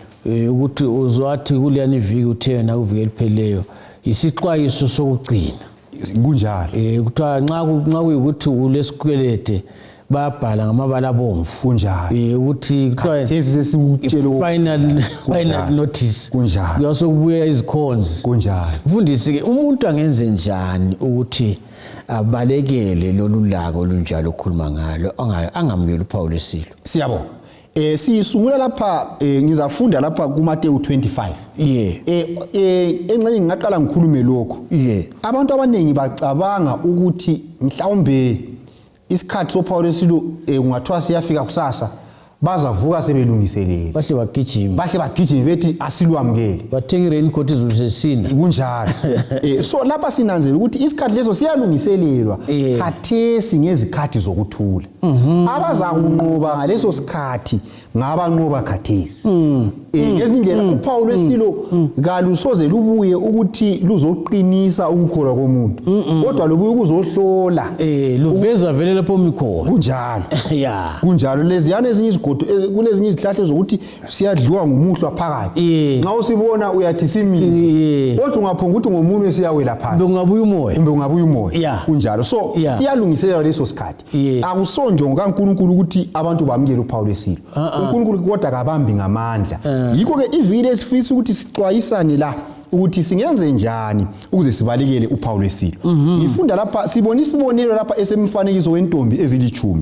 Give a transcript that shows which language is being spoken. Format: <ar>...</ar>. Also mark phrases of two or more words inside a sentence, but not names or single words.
<nd>ukuthi uzwathi kuleyani iviki uthena kuviki eliphelileyo isixwayiso sokugcina kunjalo. Kuthiwa nxa kuyikuthi ulesikwelede babhala ngamabala abomvu kunjalo ukuthi kuthiwa</nd> <en>final notice</en> <nd>kunjalo kuyasokubuya izikhonzi kunjalo. Mfundisi ke umuntu angenze njani ukuthi abalekele lolu laka olunjalo okhuluma ngalo angamukeli uphawu lwesilo? Siyabonga. Sisungula lapha ngizafunda lapha kuMateyu 25. Engxenye ngingaqala ngikhulume lokho. Abantu abaningi bacabanga ukuthi mhlawumbe isikhathi sophawu lwesilo kungathiwa siyafika kusasa bazavuka sebelungiselele bahle bagijime bethi asilwamukele bathenga raincoat izosesina kunjalo. So lapha sinanzela ukuthi isikhathi leso siyalungiselelwa khathesi ngezikhathi zokuthula. Abazakunqoba ngaleso sikhathi ngabanqoba khathesi. Ngezindlela uphawu lwesilo kalusoze lubuye ukuthi luzoqinisa ukukholwa komuntu kodwa lubuye ukuzohlola luveza vele lapho mikhona kunjalo. Kunjalo leziyana ezinye izigodo kulezinye izihlahla zokuthi siyadliwa ngumuhlwa phakathi. Nxa usibona uyathi simi kodwa ungaphonga ukuthi ngomunwe siyawela phansi ungabuya umoya kunjalo. So siyalungiselela leso sikhathi. Akusonjongo kaNkulunkulu ukuthi abantu bamukele uphawu lwesilo. uNkulunkulu kodwa kabambi ngamandla. Yikho ke ivili esifisa ukuthi sixwayisane la ukuthi singenze njani ukuze sibalekele uphawu lwesilo. Ngifunda lapha sibona isibonelo lapha esemfanekiso wentombi ezilithumi.</nd>